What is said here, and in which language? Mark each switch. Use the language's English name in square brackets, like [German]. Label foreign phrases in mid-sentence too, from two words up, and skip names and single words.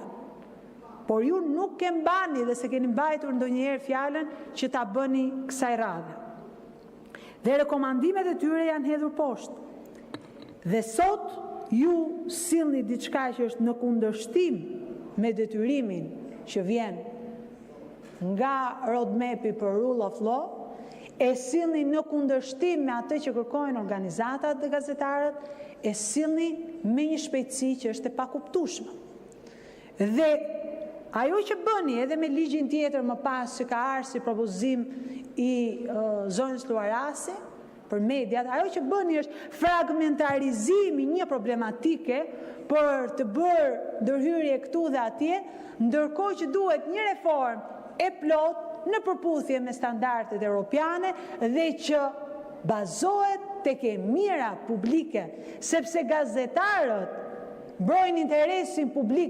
[Albanian] Por ju nuk e mbani dhe se keni mbajtur ndonjëherë fjalën që ta bëni kësaj radhe. Dhe rekomandimet e tyre janë hedhur poshtë. Dhe sot ju sillni diçka që është në kundërshtim me detyrimin që vjen nga roadmap-i për [English] rule of law, [Albanian] e sillni në kundërshtim me atë që kërkojnë organizatat dhe gazetarët, e sillni me një shpejtësi që është e pakuptueshme. Dhe ajo që bëni edhe me ligjin tjetër më pas që ka ardhur si propozim i zonës Luarasi për mediat, ajo që bëni është fragmentarizimi një problematike për të bërë ndërhyrje këtu dhe atje, ndërkohë që duhet një reformë e plot në përputhje me standardet europiane dhe që bazohet tek e mira publike, sepse gazetarët mbrojnë interesin publik.